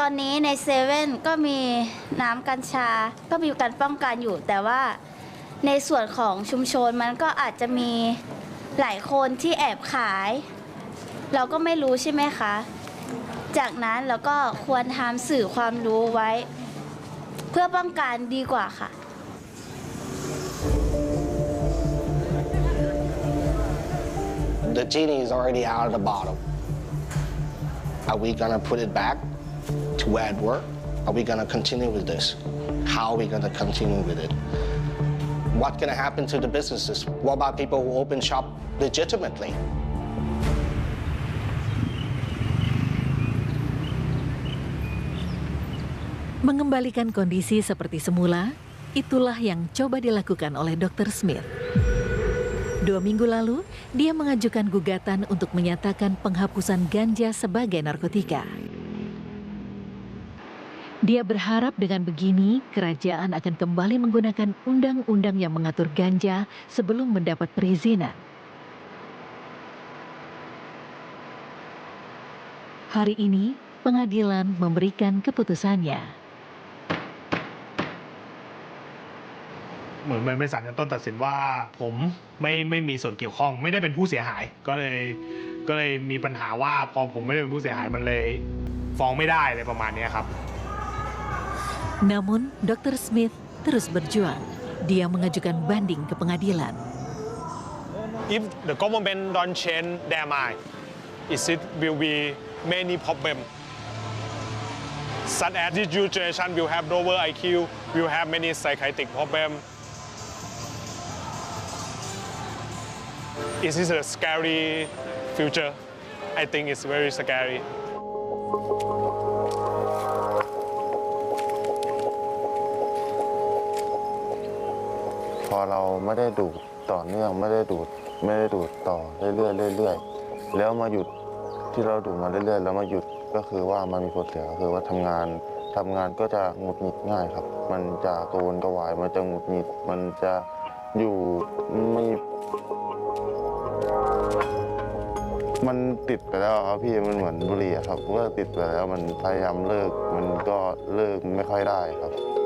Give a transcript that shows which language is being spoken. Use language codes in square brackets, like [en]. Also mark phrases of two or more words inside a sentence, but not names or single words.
[th] อนนี้ในเซเว่นก็มีน้ำกัญชาก็มีการป้องกันอยู่แต่ว่าในส่วนของชุมชนมันก็อาจจะมีหลายคนที่แอบขายเราก็ไม่รู้ใช่ไหมคะจากนั้นเราก็ควรทำสื่อความรู้ไว้เพื่อป้องกันดีกว่าค่ะ [en] The genie is already out of the bottle. Are we going to put it back to where it worked? Are we going to continue with this? How are we going to continue with it? What's going to happen to the businesses? What about people who open shop legitimately? [id] Mengembalikan kondisi seperti semula, itulah yang coba dilakukan oleh Dr. Smith. 2 minggu lalu, dia mengajukan gugatan untuk menyatakan penghapusan ganja sebagai narkotika. Dia berharap dengan begini, kerajaan akan kembali menggunakan undang-undang yang mengatur ganja sebelum mendapat perizinan. Hari ini, pengadilan memberikan keputusannya. [th] เหมือนเป็นศาลชั้นต้นตัดสินว่าผมไม่มีส่วนเกี่ยวข้องไม่ได้เป็นผู้เสียหายก็เลยมีปัญหาว่าพอผมไม่ได้เป็นผู้เสียหายมันเลยฟ้องไม่ได้อะไรประมาณนี้ครับ [id] Namun Dr. Smith terus berjuang. Dia mengajukan banding ke pengadilan. [en] if the government don't change their mind, it will be many problems. Such as this new generation will have lower IQ, will have many psychiatric problems. It is a scary future. I think it's very scary. [th] พอเราไม่ได้ดูดต่อเนื่องไม่ได้ดูดต่อเรื่อย ๆแล้วมาหยุดที่เราดูดมาเรื่อยๆแล้วมาหยุดก็คือว่ามันมีผลเสียก็คือว่าทำงานก็จะหงุดหงิดง่ายครับมันจะกระวนกระวายมันจะหงุดหงิดมันจะอยู่ไม่มันติดไปแล้วครับพี่มันเหมือนบุหรี่ครับเมื่อติดไปแล้วมันพยายามเลิกมันก็เลิกไม่ค่อยได้ครับ